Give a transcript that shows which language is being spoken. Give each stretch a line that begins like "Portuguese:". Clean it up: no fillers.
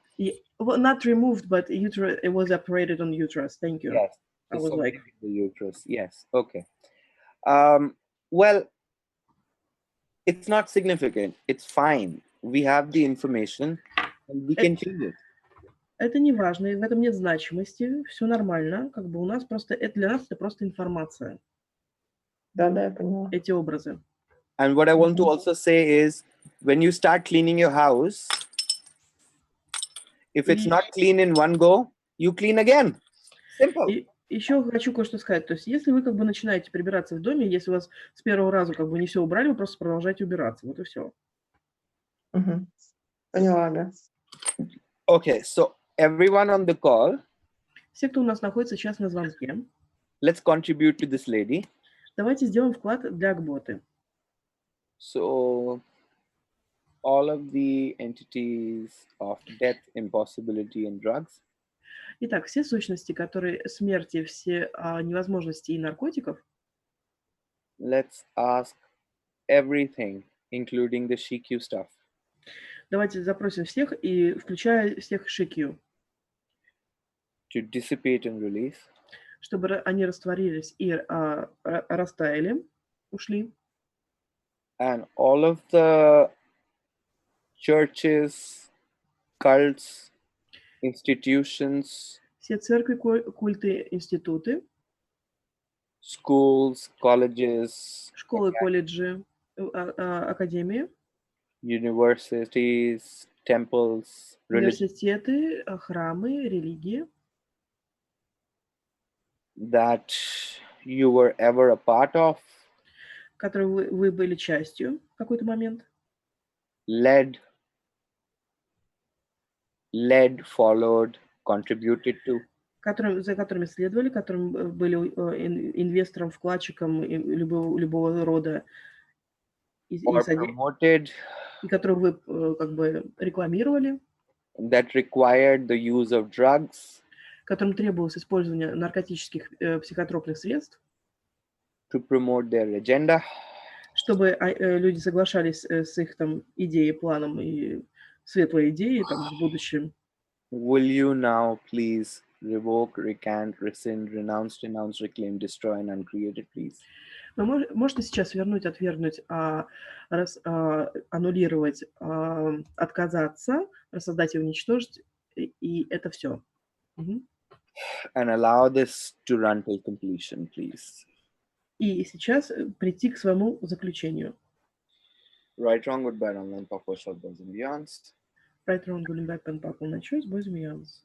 English: Yeah, well, not removed, but uterus. It was operated on uterus. Thank you. Yes. I So was like, something in the uterus. Yes. Okay. Well, it's not significant. It's fine. We have the information and we can change it.
Russian: это не важно, и в этом нет значимости, все нормально, как бы у нас просто, это для нас это просто информация, Да, я поняла. эти образы.
English: And what I want to also say is, when you start cleaning your house, if it's not clean in one go, you clean again. Simple.
Russian: И еще хочу кое-что сказать. То есть, если вы как бы начинаете прибираться в доме, если у вас с первого раза как бы не все убрали, вы просто продолжаете убираться. Вот и все. Поняла, да.
English: Okay, so everyone on the call,
Russian: Все, кто у нас находится сейчас на звонке,
English: let's contribute to this lady.
Russian: давайте сделаем вклад для Акботы.
English: So all of the entities of death, impossibility, and drugs.
Russian: Итак, все сущности, которые смерти, все невозможности и наркотиков.
English: Let's ask everything, including the Shikyu stuff.
Russian: Давайте запросим всех, и включая всех Шикью,
English: To dissipate and release.
Russian: чтобы они растворились и растаяли, ушли.
English: And all of the churches, cults, institutions,
Russian: Все церкви, культы, институты,
English: schools, colleges,
Russian: школы, колледжи, академии,
English: universities, temples, religion,
Russian: университеты, храмы, религии,
English: that you were ever a part of,
Russian: которые вы были частью в какой-то момент,
English: led, followed, contributed to,
Russian: за которыми следовали, которым были инвестором, вкладчиком любого рода,
English: or promoted,
Russian: и которые вы как бы рекламировали,
English: that required the use of drugs,
Russian: которым требовалось использование наркотических психотропных средств,
English: to promote their agenda,
Russian: чтобы люди соглашались с их там идеей, планом и светлой идеей там в будущем.
English: will you now please revoke, recant, rescind, renounce, denounce, reclaim, destroy, and uncreate it, please?
Russian: Вы можете сейчас вернуть, отвергнуть, аннулировать, отказаться, рассоздать и уничтожить, и это все.
English: And allow this to run till completion, please.
Russian: И сейчас прийти к своему заключению.
English: Right, wrong, goodbye, online, pop, short, boys and beyonds. Right, wrong, good, bad, pen, pop, на choice, boys and beyonds.